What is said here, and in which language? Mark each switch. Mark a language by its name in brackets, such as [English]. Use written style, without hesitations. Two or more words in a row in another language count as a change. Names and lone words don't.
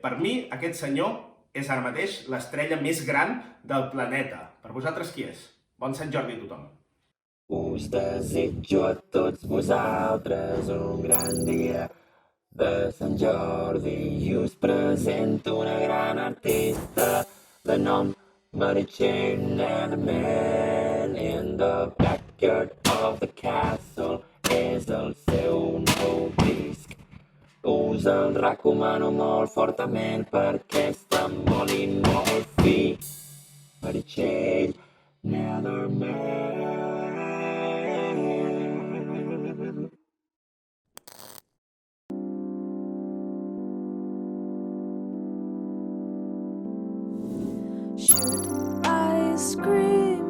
[Catalan] Per mi, aquest senyor és ara mateix l'estrella més gran del planeta. Per vosaltres qui és? Bon Sant Jordi a tothom. Us desitjo a tots vosaltres un gran dia de Sant Jordi i us presento una gran artista de nom Mary Jane, [English] and a man in the backyard of the castle [Catalan] és el seu nou disc. Us el recomano molt fortament perquè està molt i molt fi. Mary Jane, Netherman. [English] Should I scream?